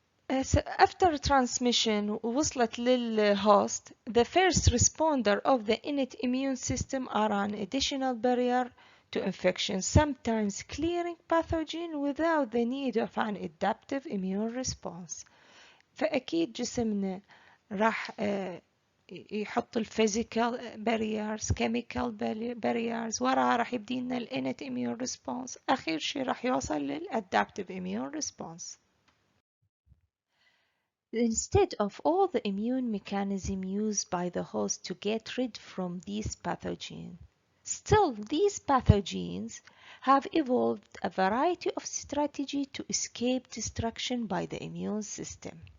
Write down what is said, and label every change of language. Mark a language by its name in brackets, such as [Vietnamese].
[English] After transmission [Arabic] وصلت للhost, [English] the first responder of the innate immune system are an additional barrier to infection, sometimes clearing pathogen without the need of an adaptive immune response. [Arabic] فأكيد جسمنا راح يحط [English] physical barriers, chemical barriers, [Arabic] وراها راح يبدي لنا [English] innate immune response. [Arabic] آخر شيء راح يوصل [English] adaptive immune response. Instead of all the immune mechanism used by the host to get rid from these pathogens, still these pathogens have evolved a variety of strategies to escape destruction by the immune system.